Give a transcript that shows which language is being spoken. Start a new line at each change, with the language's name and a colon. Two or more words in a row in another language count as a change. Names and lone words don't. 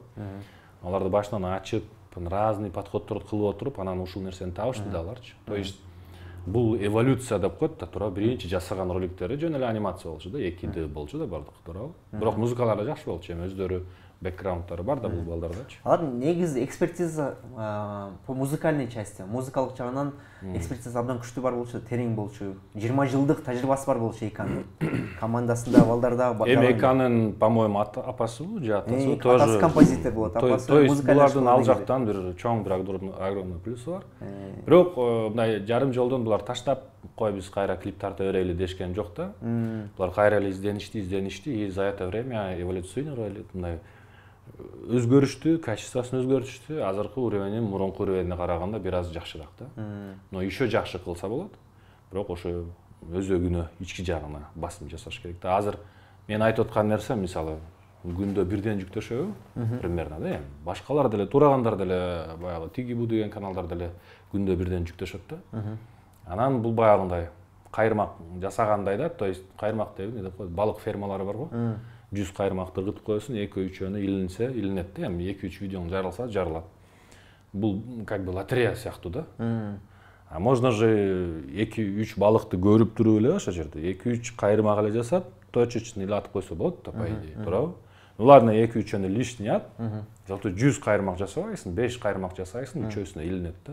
Kyrgyz: Аларды башынан ачып, разный подходдорду кылып отуруп, анан ушул нерсени табышты да аларчы.
Russian: То есть
Kyrgyz: бул эволюция деп коет да, туурабы. Биринчи жасаган роликтери жөн эле анимация болчу да, 2D болчу да бардык, туурабы. Бирок музыкалары жакшы болчу, эми өздөрү бэкграундтары бар да бул балдардачы. Алар негизи экспертиза
Russian: по музыкальной части,
Kyrgyz: музыкалык жагынан экспертиза абдан күчтүү бар болчу, терең болчу. 20 жылдык тажрыйбасы бар болчу Эйканын командасында балдарда. Эми Эйканын, по-моему, апасыбы же атасы
Russian: тоже.
Kyrgyz: Атасы композитор болот, апасы музыкалык. Булардын ал жактан бир чоң бир огромный плюсу бар. Бирок мындай жарым жолдон булар таштап кой биз кайра клип тарта берели дешкен жок да. Булар кайра эле изденишти
Russian: и за это время эволюционировали,
Kyrgyz: мындай өзгөрүштү, качествосын өзгөртүштү. Азыркы уровенин мурунку уровенине караганда бир аз жакшыраак да.
Russian: Но еще
Kyrgyz: жакшы кылса болот. Бирок ошо өзөгүнө, ички жагына басым жасаш керек да. Азыр мен айтып аткан нерсе, мисалы, күндө бирден жүктөшөбү, примерно да. Башкалар деле, турагандар деле, баягы Тигибу деген каналдар деле күндө бирден жүктөшөт да. Анан бул баягындай кайырмак жасагандай да,
Russian: то есть
Kyrgyz: кайырмак деп эмне деп коет, балык фермалары бар го. 100 кайырмакты ыргытып коесуң, 2-3 илинсе, илинет да, эми 2-3 видеоң жарылса, жарылат. Бул
Russian: как бы
Kyrgyz: лотерея сыяктуу да.
Russian: А можно же
Kyrgyz: 2-3 балыкты көрүп туруп эле ошол жерде 2-3 кайырмак эле жасап, точечно эле атып койсо болот да,
Russian: по идее,
Kyrgyz: туурабы?
Russian: Ладно, 2-3 лишний ат.
Kyrgyz: Зато 100 кайырмак жасабайсың, 5 кайырмак жасайсың, үчөөсүнө илинет да.